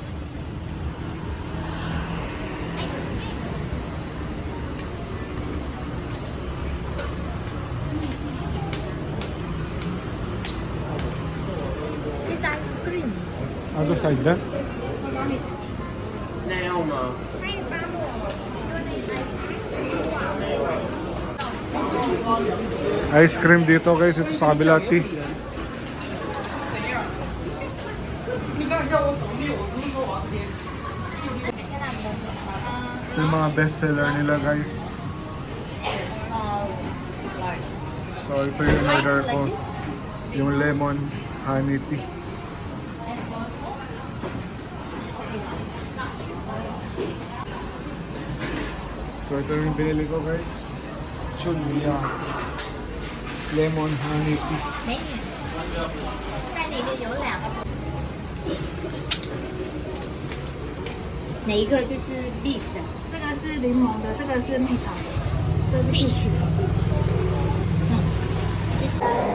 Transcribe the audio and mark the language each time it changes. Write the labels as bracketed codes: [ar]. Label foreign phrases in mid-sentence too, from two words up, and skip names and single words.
[en] It's ice cream. Other side dyan? [zh] 那样吗？ [en] Ice cream [tl] dito guys. Ito sa kabila. Tea. Ito yung mga [en] best seller [tl] nila guys. So ito yung order ko. Yung [en] lemon honey tea. [tl] So ito yung binili ko guys. [en] Chunya lemon honey tea. [zh] 美女，在里面有2个。哪一个就是 beach 啊？这个是柠檬的，这个是蜜糖的，这是必须的。谢谢。